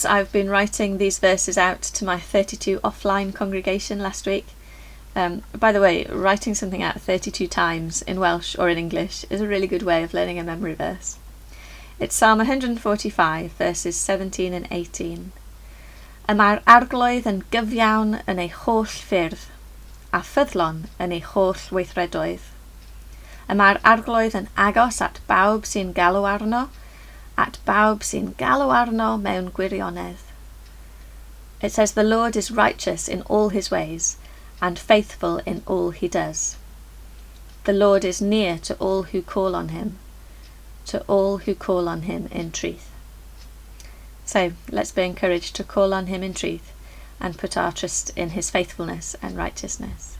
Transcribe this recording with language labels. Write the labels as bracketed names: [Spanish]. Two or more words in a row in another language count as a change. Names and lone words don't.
[English] I've been writing these verses out to my 32 offline congregation last week. By the way, writing something out 32 times in Welsh or in English is a really good way of learning a memory verse. It's Psalm 145, verses 17 and 18. [Welsh] Y mae'r arglwydd yn gyfiawn yn ei holl ffyrdd, a ffyddlon yn ei holl weithredoedd. Y mae'r arglwydd yn agos at bawb sy'n galw arno, at bawb sy'n galw arno mewn gwirionedd. [English] It says, the Lord is righteous in all his ways, and faithful in all he does. The Lord is near to all who call on him, to all who call on him in truth. So let's be encouraged to call on him in truth and put our trust in his faithfulness and righteousness.